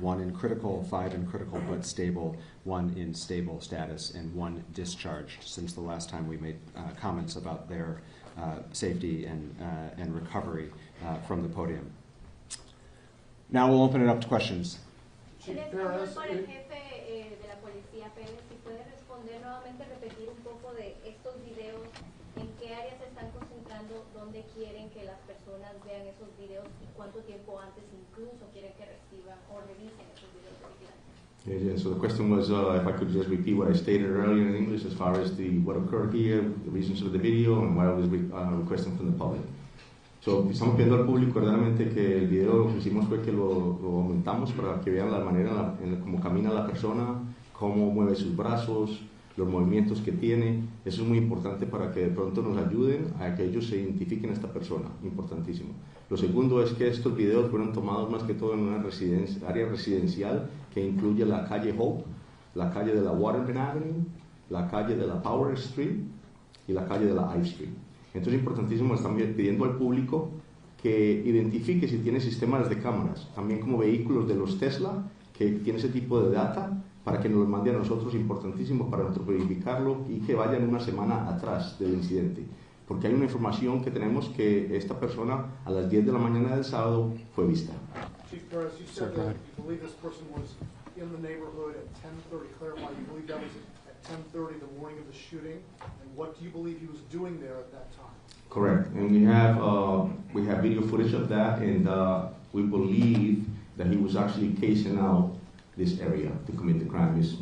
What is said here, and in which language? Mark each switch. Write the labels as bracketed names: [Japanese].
[English] 1 in critical, 5 in critical but stable, 1 in stable status, and 1 discharged since the last time we made comments about their safety and recovery from the podium. Now we'll open it up to questions. [Spanish] En español, para el jefe de la policía, Pérez, si puede responder nuevamente, repetir un poco de estos videos, en qué áreas se están concentrando, dónde quieren que las personas vean esos videos y cuánto tiempo antes incluso quieren que reciban o revisen esos videos de vigilancia. [English] Yeah, so the question was if I could just repeat what I stated earlier in English as far as what occurred here, the reasons for the video, and what I was requesting from the public. [Spanish] So, estamos pidiendo al público verdaderamente que el video lo que hicimos fue que lo aumentamos para que vean la manera en cómo camina la persona, cómo mueve sus brazos, los movimientos que tiene. Eso es muy importante para que de pronto nos ayuden a que ellos se identifiquen a esta persona, importantísimo. Lo segundo es que estos videos fueron tomados más que todo en una área residencial que incluye la calle Hope, la calle de la Waterman Avenue, la calle de la Power Street y la calle de la I Street. Entonces es importantísimo, están pidiendo al público que identifique si tiene sistemas de cámaras, también como vehículos de los Tesla, que tienen ese tipo de data, para que nos los mande a nosotros, importantísimo para nosotros verificarlo y que vayan una semana atrás del incidente. Porque hay una información que tenemos que esta persona a las 10 de la mañana del sábado fue vista. [English] Chief Perez, you said that you believe this person was in the neighborhood at 10:30. Clarify, you believe that was at 10:30 the morning of the shooting, and what do you believe he was doing there at that time? Correct, and we have video footage of that, and we believe that he was actually casing out this area to commit the crime.